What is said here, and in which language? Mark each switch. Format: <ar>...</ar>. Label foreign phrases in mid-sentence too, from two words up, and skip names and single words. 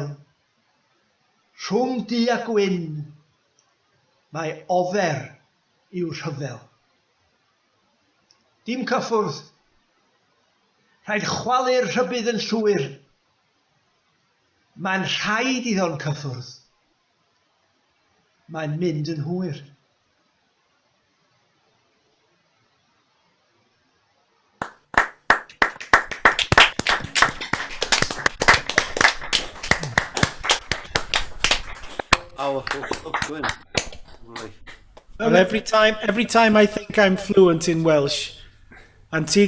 <cy>Rhwng du a gwyn, mae ofer i'w rhyfel. Dim cyffwrdd. Rhaid chwalu'r rhybydd yn llwyr. Mae'n rhaid iddo'n cyffwrdd. Mae'n mynd yn hwyr.</cy> <en>Powerful stuff, Gwyn. Right. Well, every time I think I'm fluent in Welsh, and T.</en>